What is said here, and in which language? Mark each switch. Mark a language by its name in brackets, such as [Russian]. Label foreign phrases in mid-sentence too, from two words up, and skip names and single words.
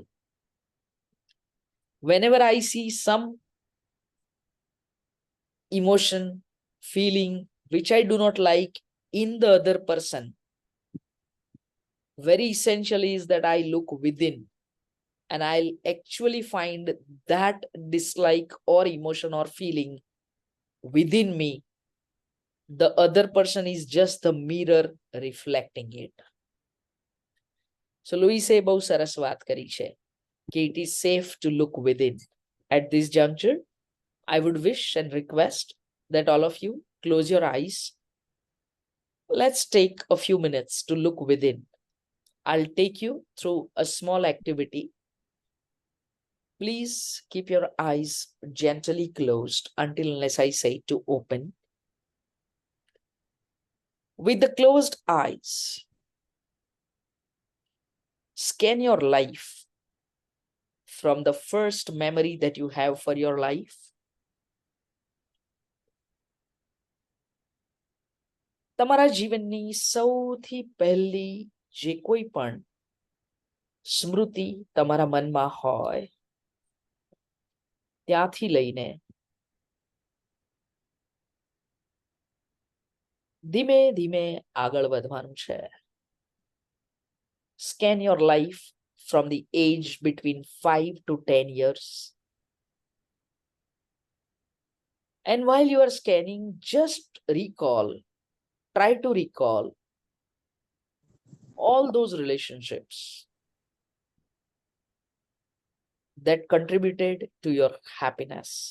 [English] Whenever I see some emotion, feeling which I do not like in the other person, very essential is that I look within, and I'll actually find that dislike or emotion or feeling within me. The other person is just the mirror reflecting it. So Louise [Gujarati] બહુ સરસ વાત કરી છે કે [English] it is safe to look within. At this juncture, I would wish and request that all of you close your eyes. Let's take a few minutes to look within. I'll take you through a small activity. Please keep your eyes gently closed until unless I say to open. With the closed eyes, scan your life from the first memory that you have for your life. [Gujarati] તમારા જીવનની સૌથી પહેલી જે કોઈ પણ સ્મૃતિ તમારા મનમાં હોય ત્યાંથી લઈને ધીમે ધીમે આગળ વધવાનું છે. [English] Scan your life from the age between 5 to 10 years. And while you are scanning, just recall, try to recall all those relationships that contributed to your happiness.